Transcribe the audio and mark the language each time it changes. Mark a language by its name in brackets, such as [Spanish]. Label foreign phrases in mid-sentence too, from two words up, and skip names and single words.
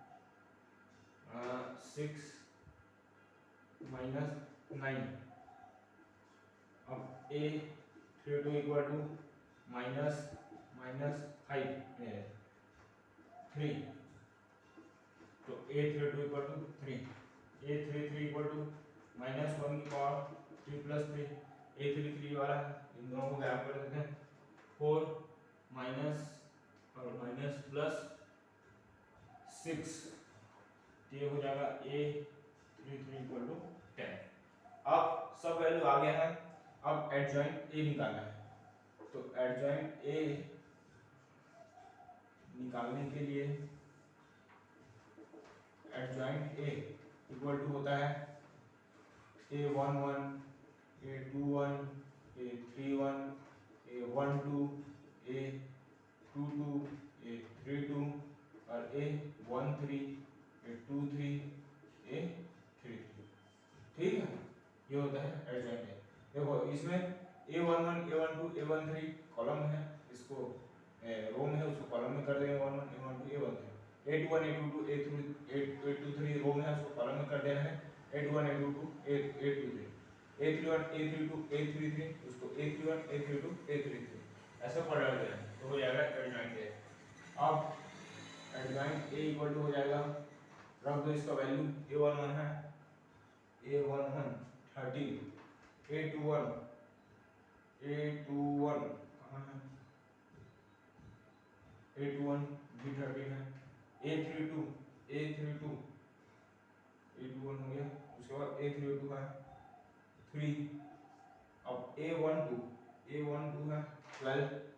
[Hindi] 6 - 9। अब a32 [English] equal to [Hindi] -3। तो a32 [English] equal to [Hindi] 3। a33 [English] equal to [Hindi] -1 की पावर 3 + 3 a33 वाला है, इन दोनों को गैप कर देते हैं। 4 माइनस और माइनस प्लस 6, ये हो जाएगा a33 [English] equal to [Hindi] 10। अब सब वैल्यू आ गया है, अब एडजॉइंट a निकालना है। तो एडजॉइंट a निकालने के लिए एडजॉइंट a [English] equal to [Hindi] होता है a11 a21 a31 a12 a22 a32 और a13 a23 a33। ठीक है, ये होता है एडजॉइंट a। देखो इसमें a11 a12 a13 कॉलम है, इसको रो में है, उसको कॉलम में कर देंगे। a11 a12 a13 a21 a22 a23 रो में है, उसको कॉलम में कर देना है। a21 a22 a23 a31 a32 a33 उसको A31 A32 A33 ऐसा पलट गया तो हो जाएगा एडजॉइंट ए। अब एडजॉइंट ए [English] equal to [Hindi] हो जाएगा, रख दो इसका वैल्यू, A11 है A11 30, A21 कहाँ है, A21 भी 13 है, A32 A31 हो गया, उसके बाद A32 है 3, अब A12 है 12,